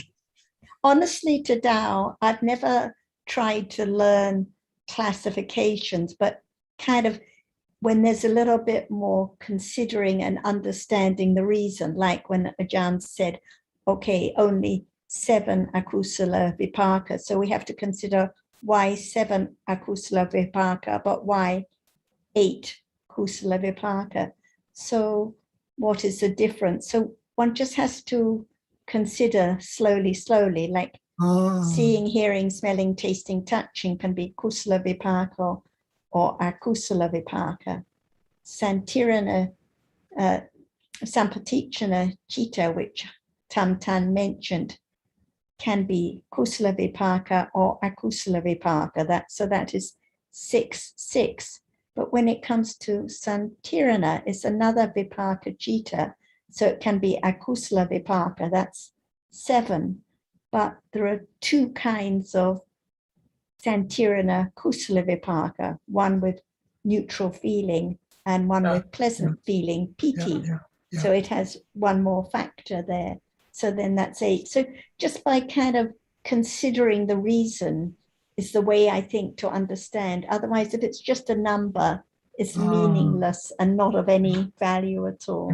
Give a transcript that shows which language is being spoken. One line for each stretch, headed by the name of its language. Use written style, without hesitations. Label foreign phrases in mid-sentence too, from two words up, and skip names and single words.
English: Honestly, to Tao, I've never tried to learn classifications, but kind of when there's a little bit more considering and understanding the reason, like when Ajahn said, okay, only 7
Pali: akusala vipaka,
English: so we have to consider why 7
Pali: akusala vipaka,
English: but why 8
Pali: kusala vipaka.
English: So what is the difference? So one just has to consider slowly, like Seeing, hearing, smelling, tasting, touching can be
Pali: kusala vipaka
English: or
Pali: akusala vipaka. Santirana, sampatichana chitta,
English: which Tam Tan mentioned, can be
Pali: kusala vipaka
English: or
Pali: akusala vipaka.
English: So that is 6. But when it comes to santirana, it's another
Pali: vipaka chitta.
English: So it can be
Pali: akusala vipaka,
English: that's 7. But there are 2 kinds of
Pali: santirana kusala vipaka,
English: one with neutral feeling and one with pleasant feeling, piti. So it has one more factor there. So then that's 8. So just by kind of considering the reason is the way I think to understand. Otherwise, if it's just a number, it's meaningless and not of any value at all.